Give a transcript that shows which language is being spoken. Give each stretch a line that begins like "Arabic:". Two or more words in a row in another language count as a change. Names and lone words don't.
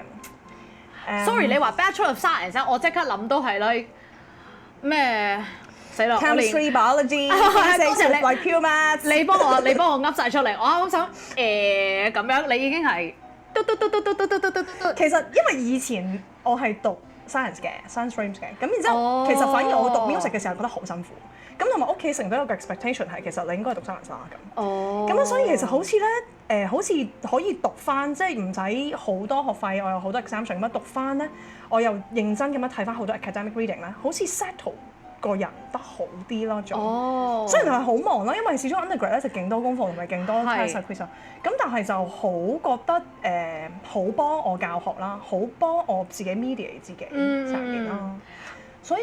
Cantonese: sorry， 你話
English: Bachelor of Science，
Cantonese: 我即刻諗到係咧咩？死啦
English: ！Chemistry、Biology、Physics、like pure maths。
Cantonese: 你幫我噏晒出嚟，我啱啱想咁樣，你已經係嘟。其實因為以前我係讀 science 嘅
English: science streams
Cantonese: 嘅，咁然之後其實反而我讀 music 嘅時候覺得好辛苦，咁同埋屋企成日都有個 expectation 係其實你應該係讀 science 啦咁。咁所以其實好似咧好似可以讀翻，即係唔使好多學費，我有好多 exemption 咁樣讀翻咧，我又認真咁樣睇翻好多
English: academic reading
Cantonese: 咧，好似 settle個人得好啲咯，雖然係好忙啦，因為始終 undergrad 咧就勁多功課同埋勁多
English: test quiz，
Cantonese: 咁但係就好覺得好幫我教學啦，好幫我自己 mediate 自己成件啦。 所以